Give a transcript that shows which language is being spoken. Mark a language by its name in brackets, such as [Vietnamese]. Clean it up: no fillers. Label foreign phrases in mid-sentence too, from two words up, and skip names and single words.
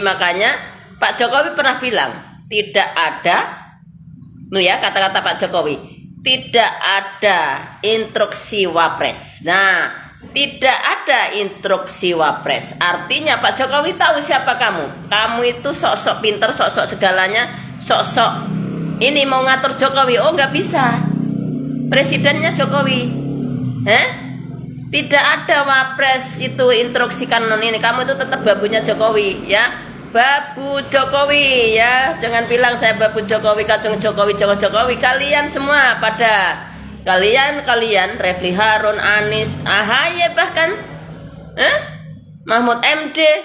[Indonesian] Makanya Pak Jokowi pernah bilang, tidak ada, kata-kata Pak Jokowi, tidak ada instruksi wapres. Nah, tidak ada instruksi wapres. Artinya Pak Jokowi tahu siapa kamu. Kamu itu sok-sok pinter, sok-sok segalanya, sok-sok ini mau ngatur Jokowi. Oh, nggak bisa. Presidennya Jokowi. Tidak ada wapres itu instruksi kanon ini. Kamu itu tetap babunya Jokowi ya. Babu Jokowi ya. Jangan bilang saya babu Jokowi, kacung Jokowi, Jokowi. Kalian semua pada kalian Refli Harun, Anies, AHY bahkan Mahfud MD.